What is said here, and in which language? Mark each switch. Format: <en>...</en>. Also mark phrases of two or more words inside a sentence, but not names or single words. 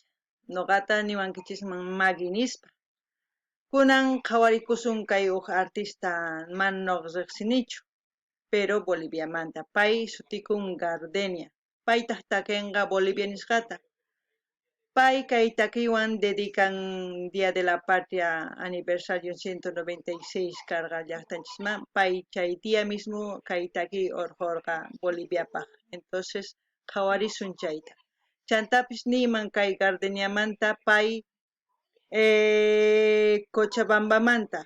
<qu>Noqata niwankichisman Maggie nispa. Kunan qhawarikusun kay huk artista mana noqa riqsinichu, pero Boliviamanta. Pay sutikun Gardenia. Paytaq takinqa Bolivia nisqata. Pay kay takiwan dedican Día de la Patria aniversario 196 karqa llaqtanchisman. Pay chay</qu> <es>día mismo</es> <qu>kay taki urqurqa Boliviapaq. Entonces qhawarisun chayta. Chantapis niyman kay Gardeniamanta pay Cochabambamanta.</qu>